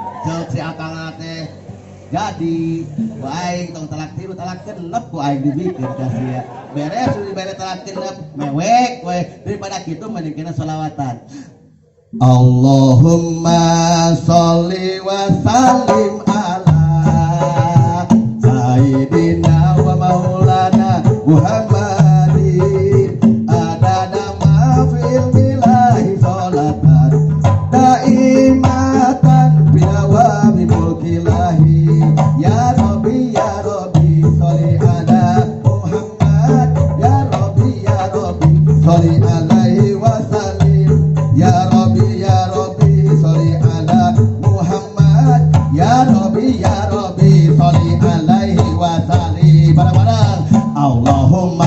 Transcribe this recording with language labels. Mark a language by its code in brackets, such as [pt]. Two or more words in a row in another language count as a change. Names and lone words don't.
[su] Ceuk si akang teh jadi ku aing tong talak 3 talak 6 ku aing dibikeun ka sia beres dibere talak 6 mewek we daripada kitu mending kena sholawatan [ar] اللهم صل وسلم على سيدنا ومولانا محمد عدد ما في علم الله صلاة دائمة بدوام ملك الله يا رب صل على محمد يا رب صل عليه وسلم يا رب صل على محمد يا رب صل عليه وسلم bareng-bareng اللهم